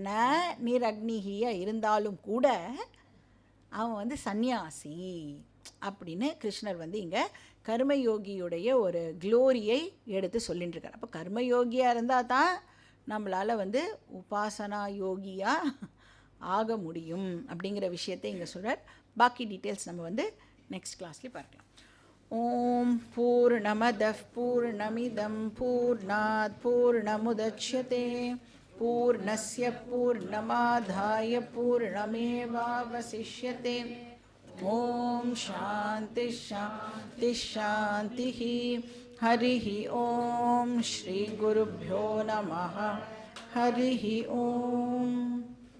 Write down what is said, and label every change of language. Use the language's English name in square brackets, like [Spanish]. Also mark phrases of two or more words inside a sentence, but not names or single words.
[Tamil] ந நீர் அக்னிஹியாக இருந்தாலும் கூட அவன் வந்து சந்நியாசி அப்படின்னு கிருஷ்ணர் வந்து இங்கே கர்மயோகியுடைய ஒரு க்ளோரியை எடுத்து சொல்லிட்டு இருக்கார். அப்போ கர்மயோகியாக இருந்தால் தான் நம்மளால் வந்து உபாசனா யோகியாக ஆக முடியும் அப்படிங்கிற விஷயத்தை இங்கே சொல்கிறார். பாக்கி டீட்டெயில்ஸ் நம்ம வந்து [English] next class-லேயே [Tamil] பார்க்கலாம். [Sanskrit] ओम् पूर्णमदः पूर्णमिदम् पूर्णात् पूर्णमुदच्यते पूर्णस्य पूर्णमादाय पूर्णमेवावशिष्यते. ओम् शान्ति शान्ति शान्ति. हरिः ओम् श्री गुरुभ्यो नमः. हरिः ओम्.